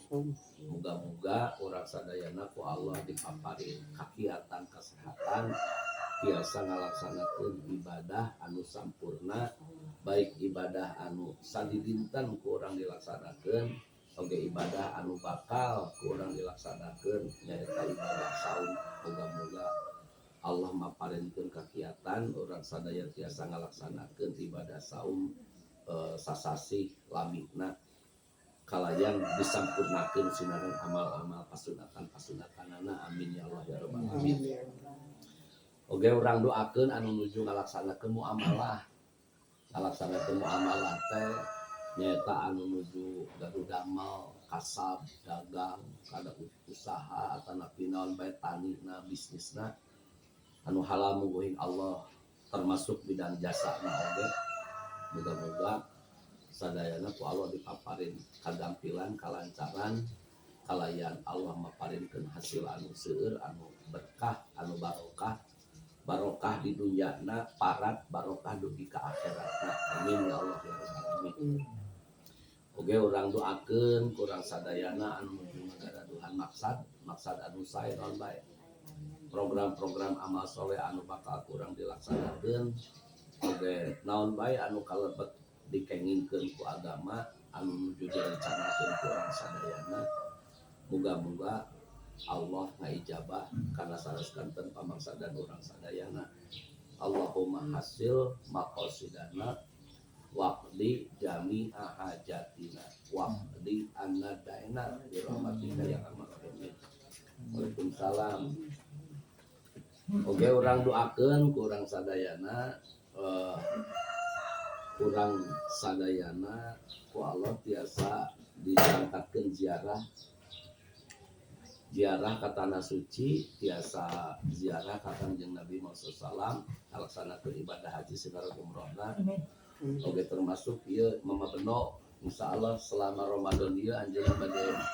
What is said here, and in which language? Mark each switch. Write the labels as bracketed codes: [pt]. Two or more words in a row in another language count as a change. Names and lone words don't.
[su] Muga-muga urang sadayana ku Allah dipaparin kakiatan kesehatan tiasa ngalaksanakeun ibadah anu sampurna, baik ibadah anu sadidinten ku urang dilaksanakeun, oge ibadah anu bakal ku urang dilaksanakeun nyaeta ibadah saum. Muga-muga Allah maparinkeun kakiatan urang sadaya tiasa ngalaksanakeun ibadah saum sasasih lamina kalayang disampurnakeun sinaran amal-amal pasunatan-pasunatanana. [ar] آمين يا الله يا رب العالمين. [su] Oge urang doakeun anu nuju ngalaksanakeun muamalah. Ngalaksanakeun muamalah teh nyata anu nuju gaduh damal kasab dagang kada usaha atau naon bae tanina bisnisna anu halal muguhin Allah termasuk bidang jasa na oge muga-muga sadayana ku Allah dipaparin kagampilan kalancaran kalayan Allah maparinkeun hasil anu seueur anu berkah anu barokah di dunyana parat barokah dugi ka akhiratna [ar] آمين يا الله يا رب العالمين. [su] Oge urang doakeun kurang sadayana anu menuju ngagadaduhan maksad anu sae naon bae program-program amal soleh anu bakal kurang dilaksanakeun oge naon bae anu kalebet dikenginkeun ku agama anu menuju direncanakeun kurang sadayana muga-muga Allah ngaijabah karena saneskanten pamangsa dan urang sadayana. [ar] اللهم حصل مقاصدنا واقض جميع حاجاتنا واقض عنا ديننا برحمتك يا أرحم الراحمين. وعليكم السلام. [su] Oke urang doakeun ku urang sadayana urang sadayana ku Allah tiasa diangkatkeun ziarah ka tanah suci tiasa ziarah ka Kanjeng Nabi Muhammad SAW ngalaksanakeun ibadah haji sareng umrahna oge termasuk ieu Mama Beno insyaallah selama Ramadan ieu anjeunna bade